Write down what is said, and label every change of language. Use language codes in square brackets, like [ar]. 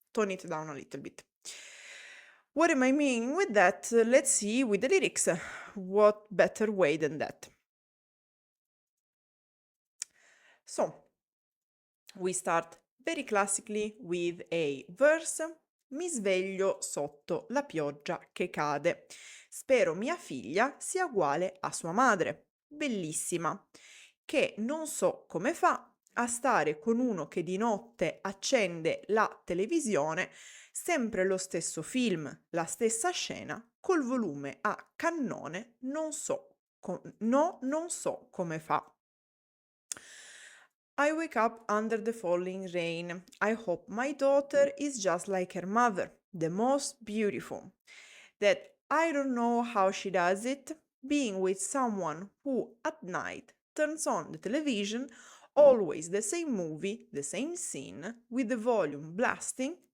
[en] Tone it down a little bit. What am I meaning with that? Let's see with the lyrics. What better way than that? So, we start very classically with a verse. [it] Mi sveglio sotto la pioggia che cade. Spero mia figlia sia uguale a sua madre. Bellissima. Che non so come fa a stare con uno che di notte accende la televisione, sempre lo stesso film, la stessa scena, col volume a cannone, non so come fa. [en] I wake up under the falling rain. I hope my daughter is just like her mother, the most beautiful. That I don't know how she does it, being with someone who at night turns on the television Always the same movie, the same scene, with the volume blasting?